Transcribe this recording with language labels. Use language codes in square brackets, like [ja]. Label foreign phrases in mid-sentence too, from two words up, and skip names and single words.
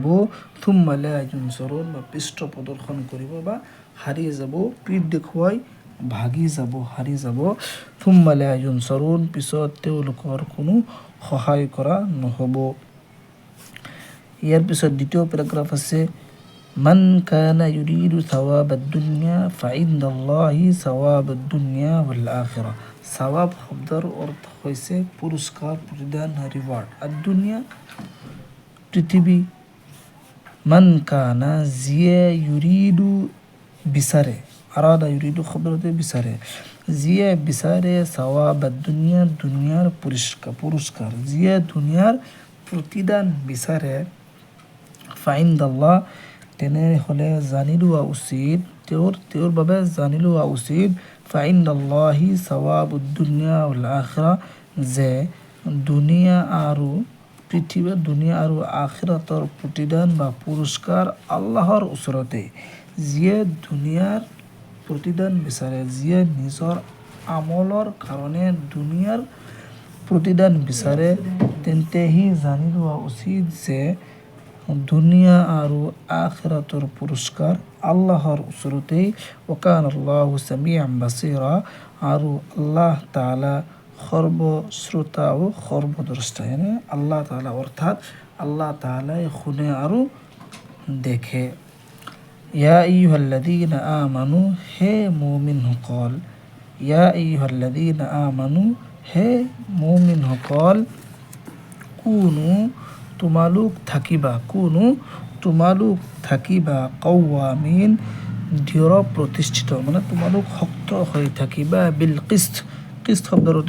[ar] ثم لا ينصرون [as] বা পৃষ্ঠ প্ৰদৰ্শন কৰিব বা হাৰি যাব, পিঠ দেখুৱাই ভাগি যাব, হাৰি যাব। [ar] ثم لا ينصرون [as] পিছত তেওঁলোকৰ কোনো সহায় কৰা নহ'ব। ইয়াৰ পিছত দ্বিতীয় পেৰাগ্ৰাফ আছে, [ar] من كان يريد ثواب الدنيا فعند الله ثواب الدنيا والآخرة. [as] সওয়াব শব্দৰ অৰ্থ হৈছে পুৰস্কাৰ, প্ৰতিদান, ৰিৱাৰ্ড। আৰু দুনিয়া পৃথিৱী, [ar] من كان [as] যিয়ে ইউৰিদু বিচাৰে, [ar] أراد يريد [as] শব্দতে বিচাৰে, যিয়ে বিচাৰে [ar] ثواب الدنيا, [as] দুনিয়াৰ পুৰস্কাৰ, যিয়ে দুনিয়াৰ প্ৰতিদান বিচাৰে, ফাইন্দাল্লাহ তেনেহ'লে জানি লোৱা উচিত, তেওঁৰ বাবে জানি লোৱা উচিত, [ar] فعند الله ثواب الدنيا والآخرة, [as] যে দুনিয়া আৰু পৃথিৱী, দুনিয়া আৰু আখিৰাতৰ প্ৰতিদান বা পুৰস্কাৰ আল্লাহৰ ওচৰতে। যিয়ে দুনিয়াৰ প্ৰতিদান বিচাৰে, যিয়ে নিজৰ আমলৰ কাৰণে দুনিয়াৰ প্ৰতিদান বিচাৰে, তেন্তে সি জানি লোৱা উচিত যে দুনিয়া আৰু আখিৰাতৰ পুৰস্কাৰ আল্লাহৰ ওচৰতেই। [ar] وكان الله سميعا بصيرا, [as] আৰু আল্লাহ তাআলা সৰ্বশ্ৰোতা ও সৰ্বদ্ৰষ্টা। আল্লাহ তাআলা অৰ্থাৎ আল্লাহ তাআলাই শুনে আৰু দেখে। [ar] يا أيها الذين آمنوا, [as] হে মুমিনসকল, [ar] يا أيها الذين آمنوا, [as] হে মুমিনসকল, কুনু তোমালোক থাকিবা, কুনু তোমালোক থাকিবা, কাওয়ামিন দৃঢ় প্ৰতিষ্ঠিত, মানে তোমালোক শক্ত হৈ থাকিবা, [ar] بالقسط, [as] কিস্ত শব্দৰ অৰ্থ